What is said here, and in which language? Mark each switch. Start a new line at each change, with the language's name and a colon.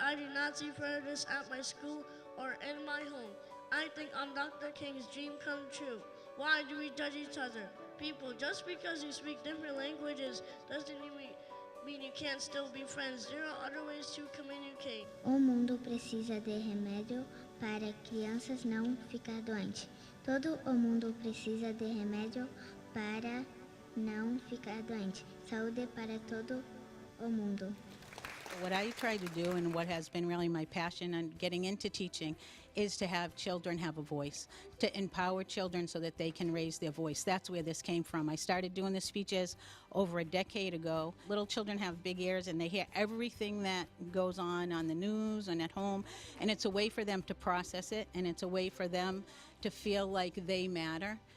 English: I do not see prejudice at my school or in my home. I think I'm Dr. King's dream come true. Why do we judge each other? People, just because you speak different languages doesn't mean you can't still be friends. There are other ways to communicate.
Portuguese: O mundo precisa de remédio para crianças não ficar doentes. Todo o mundo precisa de remédio para não ficar doente. Saúde para todo o mundo.
English: What I try to do, and what has been really my passion on getting into teaching, is to have children have a voice, to empower children so that they can raise their voice. That's where this came from. I started doing the speeches over a decade ago. Little children have big ears and they hear everything that goes on the news and at home, and it's a way for them to process it, and it's a way for them to feel like they matter.